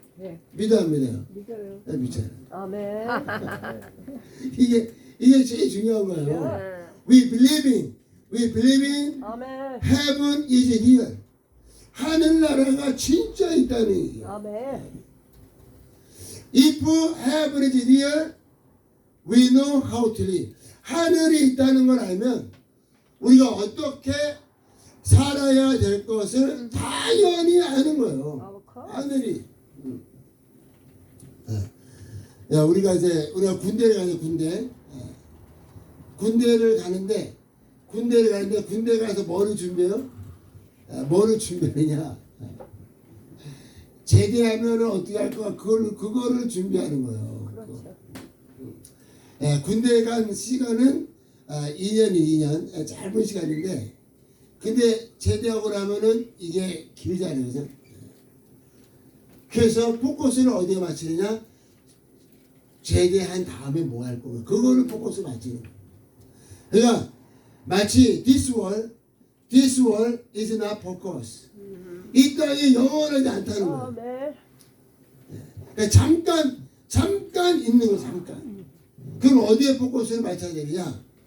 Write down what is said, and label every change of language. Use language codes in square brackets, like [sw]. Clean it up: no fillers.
[ko] 네. 믿어요, 안 믿어요? 믿어요. 네, 믿잖아요. 아멘. 이게 제일 중요한 거예요. [en] We believe in [ko] 아멘. [en] heaven is real. [ko] 하늘나라가 진짜 있다는 얘기예요. 아멘. [en] If heaven is real, we know how to live. [ko] 하늘이 있다는 걸 알면 우리가 어떻게 살아야 될 것을 당연히 아는 거예요. 하늘이. 야, 우리가 군대를 가요, 군대를 가는데 군대 가서 뭐를 준비해요? 뭐를 준비하느냐? 제대하면은 어떻게 할 거야? 그거를 준비하는 거예요. 그렇죠. 군대 간 시간은 2년 짧은 시간인데, 근데 제대하고 나면은 이게 길잖아요, 그죠? 그래서 포커스를 어디에 맞추느냐? 제대한 다음에 뭐 할 거야? 그거를 포커스 맞추는 거예요. 그러니까 마치 [en] this world is not focus. [ko] 이 땅이 영원하지 않다는 거예요. 아멘. 그러니까 잠깐 있는 거 잠깐. 그럼 어디에 포커스를 맞춰야 되느냐?